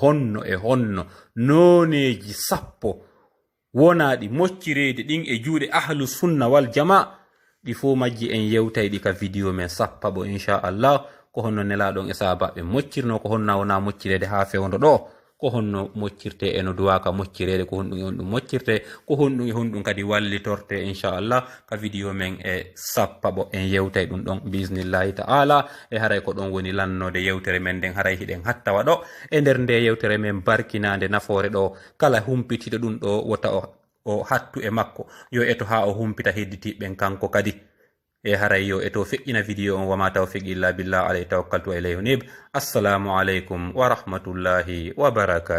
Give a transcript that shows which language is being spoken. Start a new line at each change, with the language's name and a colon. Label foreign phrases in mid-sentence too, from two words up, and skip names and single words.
Fula: honno e honno noneji sappo wonaɗi moccirede ɗin e juuɗe
Arabic: أهل السنة والجماعة
Fula: ɗi fo majji en yewtay ɗi ka vidéo men sappaɓo inchallah ko honno nelaɗon e sahabaɓe moccirno, ko honna wona moccirede ha fewdo ɗo, ko honno moccirte e no duwaka moccirede, ko honɗum e honɗum moccirte, ko honɗum e honɗum kadi wallitorte inchallah ka vidéo men e sappaɓo en yewtay ɗum ɗon
Arabic: بسم الله تعالى.
Fula: E haray ko ɗon woni lannode yewtere men nden haray hiɗen hattawa ɗo e nder nde yewtere men barkinade nafoore ɗo. Kala humpitiɗo ɗum ɗo wota o hattu e makko yo eto ha o humpita hedditiɓɓen kanko kadi. E haray yo eto feƴƴina vidéo on.
Arabic: وما توفيقي إلا بالله عليه توكلت وإليه أنيب. السلام عليكم ورحمة الله وبركاته.